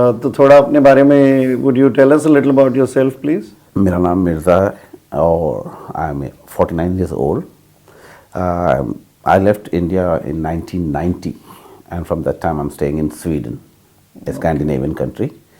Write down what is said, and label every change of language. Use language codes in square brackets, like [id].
[hi] तो थोड़ा अपने बारे में [en] would you tell us a little about yourself please? [hi] मेरा नाम मिर्जा है और [en] I am 49 years old. I left India in 1990 and from that time I'm staying in Sweden, a Scandinavian country.